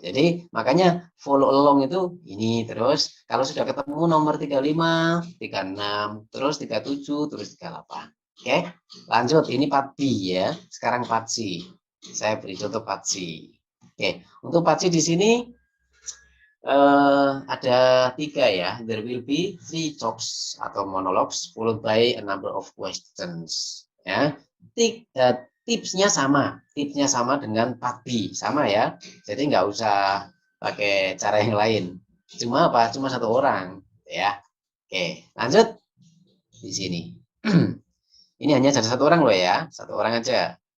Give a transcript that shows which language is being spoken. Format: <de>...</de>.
<id>Jadi makanya</id> <en>follow along</en> <id>itu ini terus kalau sudah ketemu nomor 35, 36, terus 37, terus 38. Oke, lanjut. Ini part B ya. Sekarang part C. Saya beri contoh part C. Oke, untuk part C di sini ada 3 ya.</id> <en>There will be 3 talks atau monologues followed by a number of questions. Ya,</en> <id>tipsnya sama dengan 4B, sama ya. Jadi nggak usah pakai cara yang lain. Cuma apa? Cuma satu orang, ya. Oke, lanjut di sini. Ini hanya ada satu orang loh ya, satu orang aja.</id>